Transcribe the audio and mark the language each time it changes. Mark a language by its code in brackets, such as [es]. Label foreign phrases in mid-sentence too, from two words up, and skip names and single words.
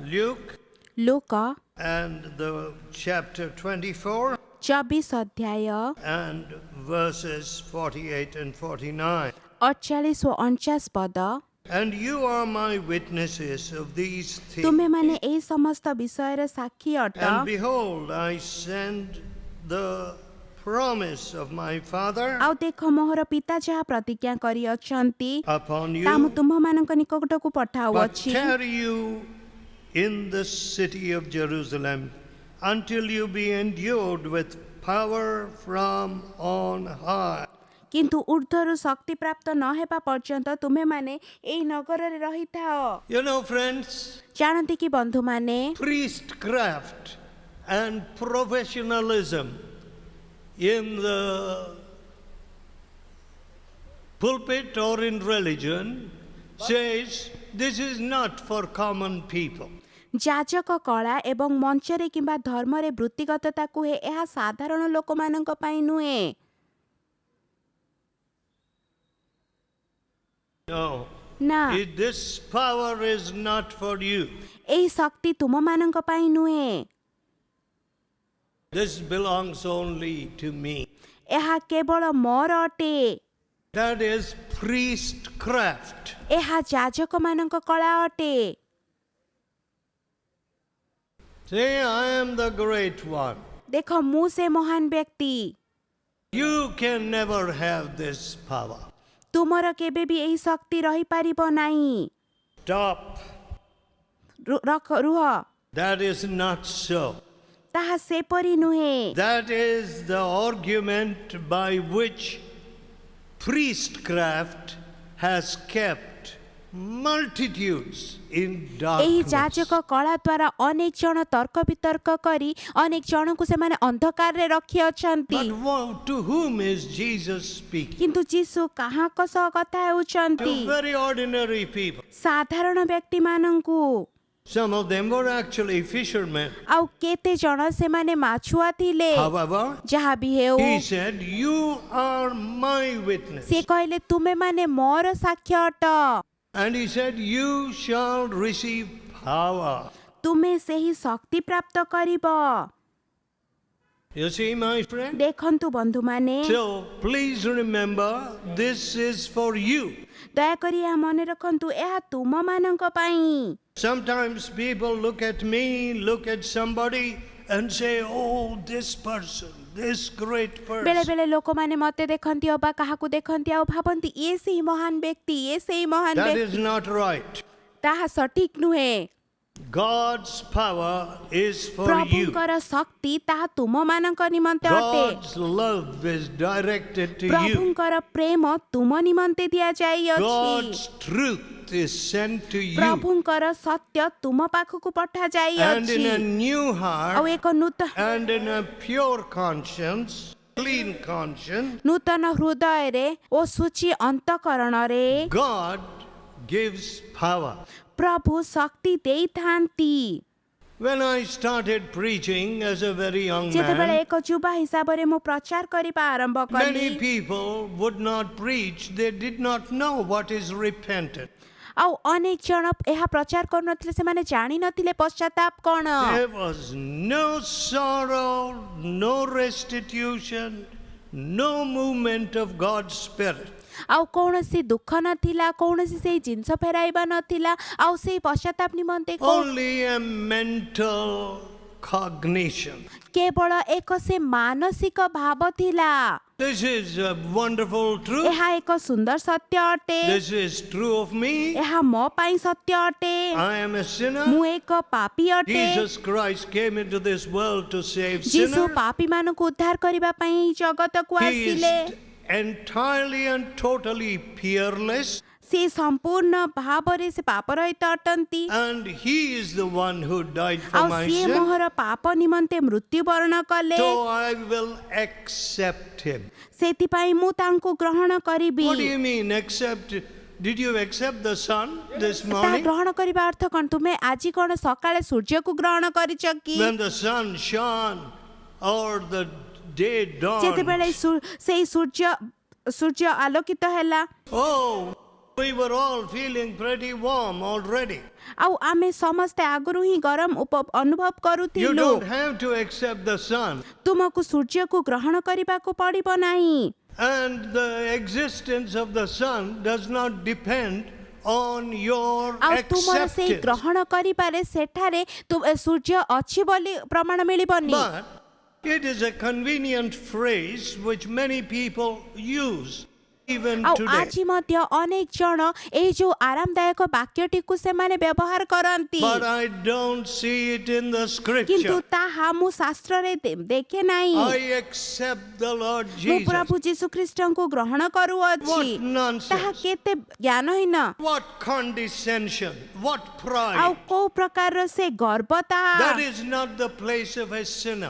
[en] Luke [or] लूक [en] and the chapter 24 [or] 24 अध्याय [en] and verses 48 and 49. [or] 48 व 49 पद। [en] And you are my witnesses of these things. [or] ତୁମେ ମାନେ ଏଇ ସମସ୍ତ ବିଷୟ ସାକ୍ଷୀ ଅଟ। [en] And behold, I send the promise of my Father [or] ଆଉ ଦେଖ ମୋହର ପିତା ଯାହା ପ୍ରତିଜ୍ଞା କରି ଅଛନ୍ତି [en] upon [or] ତା ମୁଁ [en] you, [or] ତୁମ ମାନଙ୍କ ନିକଟକୁ ପଠାଉ [en] but [or] अछि। [en] tarry you in the city of Jerusalem until you be endued with power from on high. [or] କିନ୍ତୁ ଊର୍ଦ୍ଧ୍ୱରୁ ଶକ୍ତି ପ୍ରାପ୍ତ ନ ହେବା ପର୍ଯ୍ୟନ୍ତ ତୁମେ ମାନେ ଏଇ ନଗର ରେ ରହିଥାଅ। [en] You know, friends, [or] ଜାଣନ୍ତି କି ବନ୍ଧୁ ମାନେ [en] priestcraft and professionalism in the pulpit or in religion says this is not for common people. [or] ଯାଜକ କଳା ଏବଂ ମଞ୍ଚରେ କିମ୍ବା ଧର୍ମରେ ବୃତ୍ତିଗତତା କୁହେ ଏହା ସାଧାରଣ ଲୋକମାନଙ୍କ ପାଇଁ ନୁହେଁ। [en] No, [or] ନା [en] this power is not for you. [or] ଏଇ ଶକ୍ତି तुमମାନଙ୍କ ପାଇଁ ନୁହେଁ। [en] This belongs only to me. [or] ଏହା କେବଳ ମୋର ଅଟେ। [en] That is priestcraft. [or] ଏହା ଯାଜକମାନଙ୍କ କଳା ଅଟେ। [en] Say, I am the great one. [or] ଦେଖ ମୁଁ ସେ ମହାନ ବ୍ୟକ୍ତି। [en] You can never have this power. [or] ତୁମର କେବେ ବି ଏହି ଶକ୍ତି ରହିପାରିବ ନାହିଁ। [en] Stop. [or] ରୁହ। [en] That is not so. [or] ତାହା ସେପରି ନୁହେଁ। [en] That is the argument by which priestcraft has kept multitudes in [or] ଏହି [en] darkness. [or] ଯାଜକ କଳା ଦ୍ୱାରା ଅନେକ ଜଣ ତର୍କ ବିତର୍କ କରି ଅନେକ ଜଣଙ୍କୁ ସେମାନେ ଅନ୍ଧକାରରେ ରଖିଅଛନ୍ତି। [en] But to whom is Jesus speaking? [or] କିନ୍ତୁ ଯୀଶୁ କାହାଙ୍କ ସହ କଥା ହେଉଛନ୍ତି? [en] To very ordinary people. [or] ସାଧାରଣ ବ୍ୟକ୍ତିମାନଙ୍କୁ। [en] Some of them were actually fishermen. [or] ଆଉ କେତେ ଜଣ ସେମାନେ ମାଛୁଆ ଥିଲେ। [en] However, [or] ଯାହା ବି ହେଉ [en] he said, you are my witness. [or] ସେ କହିଲେ ତୁମେ ମାନେ ମୋର ସାକ୍ଷ୍ୟ ଅଟ। [en] And he said, you shall receive power. [or] ତୁମେ ସେହି ଶକ୍ତି ପ୍ରାପ୍ତ କରିବ। [en] You see, my friend? [or] ଦେଖନ୍ତୁ ବନ୍ଧୁମାନେ, [en] So, please remember, this is for you. [or] ଦୟାକରି ଏହା ମନେ ରଖନ୍ତୁ ଏହା ତୁମମାନଙ୍କ ପାଇଁ। [en] Sometimes people look at me, look at somebody and say, oh, this person, this great [or] ବେଳେ [en] person. [or] ବେଳେ ଲୋକମାନେ ମତେ ଦେଖନ୍ତି ଅବା କାହାକୁ ଦେଖନ୍ତି ଆଉ ଭାବନ୍ତି ଇଏ ସେହି ମହାନ ବ୍ୟକ୍ତି, ଇଏ ସେହି ମହାନ [en] That [or] ବ୍ୟକ୍ତି। [en] is not right. [or] ତାହା ସଠିକ ନୁହେଁ। [en] God's power is for you. [or] ପ୍ରଭୁଙ୍କର ଶକ୍ତି ତାହା ତୁମମାନଙ୍କ ନିମନ୍ତେ ଅଟେ। [en] God's love is directed to you. [or] ପ୍ରଭୁଙ୍କର ପ୍ରେମ ତୁମ ନିମନ୍ତେ ଦିଆଯାଇଅଛି। [en] God's truth is sent to you. [or] ପ୍ରଭୁଙ୍କର ସତ୍ୟ ତୁମ ପାଖକୁ [en] And in a [or] ପଠାଯାଇଅଛି। [en] new [or] ଆଉ [en] heart [or] ଏକ [en] and in a pure conscience, clean conscience, [or] ନୂତନ ହୃଦୟରେ ଓ ସୂଚି ଅନ୍ତଃକରଣରେ [en] God gives power. [or] ପ୍ରଭୁ ଶକ୍ତି ଦେଇଥାନ୍ତି। [en] When I started preaching as a very young [or] ଯେତେବେଳେ [en] man, [or] ଏକ ଯୁବା ହିସାବରେ ମୁଁ ପ୍ରଚାର କରିବା ଆରମ୍ଭ କଲି [en] many people would not preach. They did not know what is repentance. [or] ଆଉ ଅନେକ ଜଣ ଏହା ପ୍ରଚାର କରୁନଥିଲେ ସେମାନେ ଜାଣିନଥିଲେ ପଶ୍ଚାତାପ କଣ। [en] There was no sorrow, no restitution, no movement of God's Spirit. [or] ଆଉ କୌଣସି ଦୁଃଖ ନଥିଲା, କୌଣସି ସେଇ ଜିନିଷ ଫେରାଇବା ନଥିଲା, ଆଉ ସେଇ ପଶ୍ଚାତାପ ନିମନ୍ତେ [en] Only a mental cognition. [or] କେବଳ ଏକ ସେ ମାନସିକ ଭାବ ଥିଲା। [en] This is a wonderful truth. [or] ଏହା ଏକ ସୁନ୍ଦର ସତ୍ୟ ଅଟେ। [en] This is true of me. [or] ଏହା ମୋ ପାଇଁ ସତ୍ୟ ଅଟେ। [en] I am a sinner. [or] ମୁଁ ଏକ ପାପୀ ଅଟେ। [en] Jesus Christ came into this world to save [or] ଯୀଶୁ [en] sinners. [or] ପାପୀମାନଙ୍କୁ ଉଦ୍ଧାର କରିବା ପାଇଁ ଏହି ଜଗତକୁ [en] He [or] ଆସିଲେ। [en] is entirely and totally peerless. [or] ସେ ସମ୍ପୂର୍ଣ୍ଣ ଭାବରେ ସେ ପାପରହିତ ଅଟନ୍ତି। [en] And he is the one who died for [or] ଆଉ [en] my [or] ସିଏ [en] sin. [or] ମୋହର ପାପ ନିମନ୍ତେ ମୃତ୍ୟୁବରଣ କଲେ। [en] So I will accept him. [or] ସେଥିପାଇଁ ମୁଁ ତାଙ୍କୁ ଗ୍ରହଣ କରିବି। [en] What do you mean accept? Did you accept the sun this [or] ତାହା [en] morning? [or] ଗ୍ରହଣ କରିବା ଅର୍ଥ କଣ? ତୁମେ ଆଜି କଣ ସକାଳେ ସୂର୍ଯ୍ୟକୁ ଗ୍ରହଣ କରିଛ କି? [en] When the sun shone or the day dawned. [or] ଯେତେବେଳେ ସେଇ ସୂର୍ଯ୍ୟ ଆଲୋକିତ ହେଲା। [en] Oh, We were all feeling pretty warm already. [or] ଆଉ ଆମେ ସମସ୍ତେ ଆଗରୁ ହିଁ ଗରମ ଅନୁଭବ [en] You [or] କରୁଥିଲୁ। [en] don't have to accept the sun. [or] ତୁମକୁ ସୂର୍ଯ୍ୟକୁ ଗ୍ରହଣ କରିବାକୁ ପଡ଼ିବ ନାହିଁ। [en] And the existence of the sun does not depend on your [or] ଆଉ ତୁମର ସେଇ [en] acceptance. [or] ଗ୍ରହଣ କରିବାରେ ସେଠାରେ ସୂର୍ଯ୍ୟ ଅଛି ବୋଲି ପ୍ରମାଣ ମିଳିବନି। [en] But it is a convenient phrase which many people use even [or] ଆଉ [en] today. [or] ଆଜି ମଧ୍ୟ ଅନେକ ଜଣ ଏଇ ଯୋଉ ଆରାମଦାୟକ ବାକ୍ୟଟିକୁ ସେମାନେ ବ୍ୟବହାର କରନ୍ତି। [en] But I don't see it in the [or] କିନ୍ତୁ [en] scripture. [or] ତାହା ମୁଁ ଶାସ୍ତ୍ରରେ ଦେଖେ ନାହିଁ। [en] I accept the Lord [or] ମୁଁ [en] Jesus. [or] ପ୍ରଭୁ ଯୀଶୁ ଖ୍ରୀଷ୍ଟଙ୍କୁ ଗ୍ରହଣ କରୁଅଛି। [en] What nonsense. [or] ତାହା କେତେ ଜ୍ଞାନହୀନ, [en] What condescension. What [or] ଆଉ [en] pride. [or] କୋଉ ପ୍ରକାରର ସେ ଗର୍ବ ତାହା। [en] That is not the place of a sinner.